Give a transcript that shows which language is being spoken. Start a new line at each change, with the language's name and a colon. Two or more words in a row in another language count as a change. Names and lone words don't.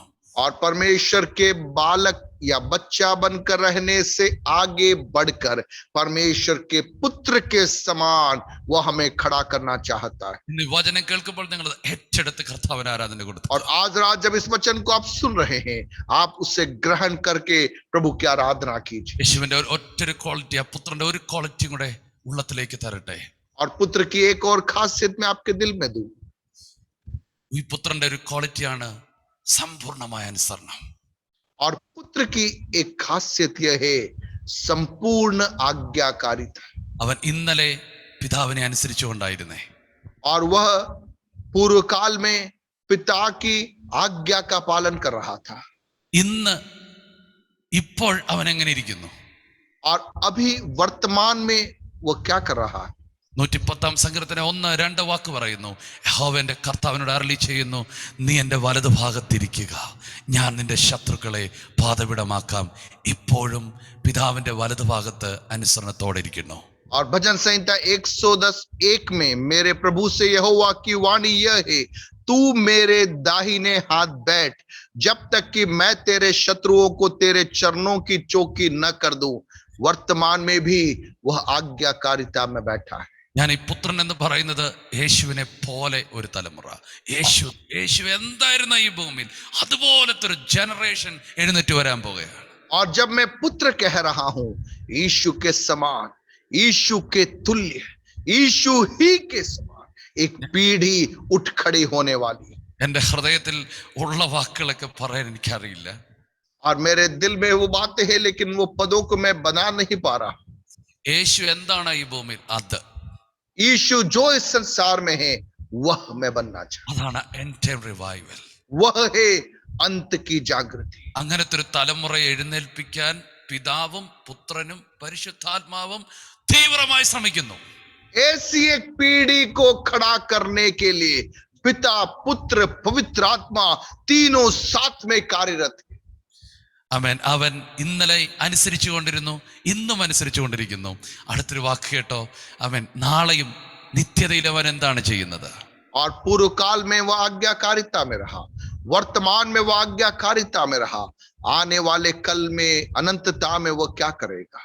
Hindi: और परमेश्वर के बालक या बच्चा बनकर रहने से आगे बढ़कर परमेश्वर के पुत्र के समान वो हमें खड़ा करना चाहता है।
Malayalam: ഇന്ന് വചനം കേൾക്കുമ്പോൾ നിങ്ങൾ ഏറ്റെടുത്ത് കർത്താവിനെ ആരാധന കൊടുത്തു.
Hindi: और आज रात जब इस वचन को आप सुन रहे हैं, आप उसे ग्रहण करके प्रभु की आराधना कीजिए।
Malayalam: യേശുവിന്റെ ഒറ്റൊരു ക്വാളിറ്റി, ആ പുത്രന്റെ ഒരു ക്വാളിറ്റിയും കൂടെ ഉള്ളത്തിലേക്ക് തരട്ടെ.
Hindi: और पुत्र की एक और खासियत मैं आपके दिल में दूं।
Malayalam: ഈ പുത്രന്റെ ഒരു ക്വാളിറ്റിയാണ് സമ്പൂർണമായ അനുസരണം.
Hindi: और पुत्र की एक खासियत यह है संपूर्ण आज्ञाकारिता।
Malayalam: അവൻ ഇന്നലെ പിതാവിനെ അനുസരിച്ചുകൊണ്ടായിരുന്നേ.
Hindi: और वह पूर्व काल में पिता की आज्ञा का पालन कर रहा था।
Malayalam: ഇന്ന് ഇപ്പോൾ അവൻ എങ്ങനെ ഇരിക്കുന്നു?
Hindi: और अभी वर्तमान में वह क्या कर रहा है?
Malayalam: 110 സങ്കീർത്തനം 1-2 വാക്ക് പറയുന്നു, യഹോവയുടെ കർത്താവിനോട് അരുളി ചെയ്യുന്നു, നീ എൻ്റെ വലതു ഭാഗത്തിരിക്കുക, ഞാൻ നിന്റെ ശത്രുക്കളെ പാദപിടമാക്കാം. ഇപ്പോഴും പിതാവിന്റെ വലതു ഭാഗത്ത് അനുസരണത്തോടെ ഇരിക്കുന്നു.
Hindi: और भजन संहिता 110:1 में मेरे प्रभु से यहोवा की वाणी यह है, तू मेरे दाहिने हाथ बैठ, जब तक कि मैं तेरे शत्रुओं को तेरे चरणों की चौकी न कर दूं। वर्तमान में भी वह आज्ञाकारिता में बैठा है।
Malayalam: ഞാൻ ഈ പുത്രൻ എന്ന് പറയുന്നത് യേശുവിനെ പോലെ ഒരു തലമുറ. യേശു എന്തായിരുന്ന ഈ ഭൂമിയിൽ അതുപോലത്തെ ഒരു ജനറേഷൻ എഴുന്നേറ്റ് വരാൻ പോകുകയാണ്.
Hindi: और जब मैं पुत्र कह रहा हूं, यीशु के समान, यीशु के तुल्य, यीशु ही के समान एक पीढ़ी उठ खड़ी होने वाली।
Malayalam: എന്റെ ഹൃദയത്തിൽ ഉള്ള വാക്കുകളൊക്കെ പറയാൻ എനിക്കറിയില്ല.
Hindi: और मेरे दिल में वो बातें हैं, लेकिन वो पदों को मैं बना नहीं पा रहा।
Malayalam: യേശു എന്താണ് ഈ ഭൂമിയിൽ? അത്
Hindi: यीशु जो इस संसार में है वह मैं बनना चाहता।
Malayalam: അതാണ് എൻ്റെ റിവൈവൽ.
Hindi: वह है अंत की जागृति।
Malayalam: അങ്ങനത്തെ ഒരു തലമുറയെ എഴുന്നേൽപ്പിക്കാൻ പിതാവും പുത്രനും പരിശുദ്ധാത്മാവും തീവ്രമായി ശ്രമിക്കുന്നു.
Hindi: ऐसी एक पीढ़ी को खड़ा करने के लिए पिता, पुत्र, पवित्र आत्मा तीनों साथ में कार्यरत है।
Malayalam: ആമേൻ. അവൻ ഇന്നലെ അനുസരിച്ചു കൊണ്ടിരുന്നു, ഇന്നും അനുസരിച്ചു കൊണ്ടിരിക്കുന്നു. അടുത്തൊരു വാക്ക് കേട്ടോ, അവൻ നാളെയും നിത്യതയിൽ അവൻ എന്താണ് ചെയ്യുന്നത്?
Hindi: और पूर्व काल में वह आज्ञाकारिता में रहा, वर्तमान में वो आज्ञाकारिता में रहा, आने वाले कल में अनंतता में वो क्या करेगा।